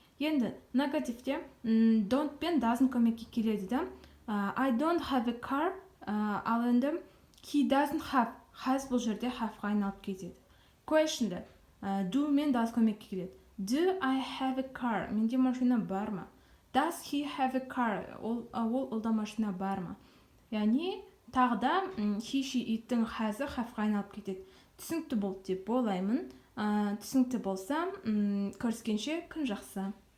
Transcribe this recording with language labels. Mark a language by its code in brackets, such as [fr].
[kk] Енді негативте don't пен doesn't көмекке келеді да. [en] I don't have a car, [kk] ал енді [en] he doesn't have, has [kk] бұл жерде have-ға айналып кетеді. [en] Questionда [kk] Do мен does көмекке келеді. [en] Do I have a car? [kk] Менде машина бар ма? [en] Does he have a car? [kk] Олда машина бар ма? Яғни тағы да he, she, it'тің has-і have-ға айналып кетеді. Түсінікті болды деп ойлаймын. Түсінікті болса, көріскенше күн жақсы.